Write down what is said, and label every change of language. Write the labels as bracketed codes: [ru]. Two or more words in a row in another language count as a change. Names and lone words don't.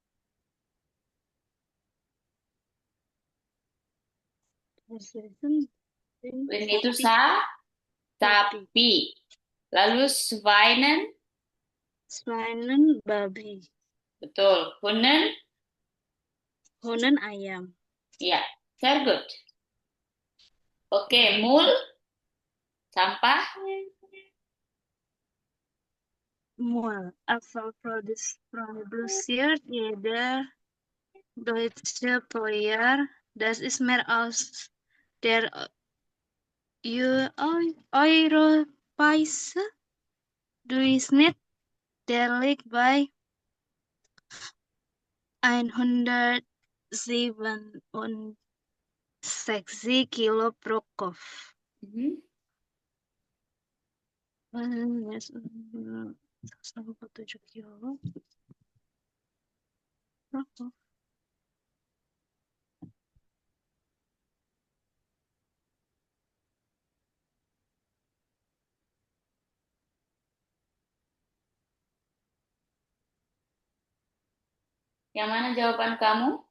[id] Rin itu sapi, sapi, sapi. Lalu Schweinen, Schweinen, babi, betul. [de] Hunden, Hunden, [id] ayam, ya, [en] very good. [id] Oke, mul, sampah. Mual, [de] produziert jeder deutsche pro Jahr. Das ist mehr als der europäische Durchschnitt. Der liegt bei 167 Kilo pro Kopf. Mhm. 187 Kilo pro Kopf. [id] Yang mana jawaban kamu?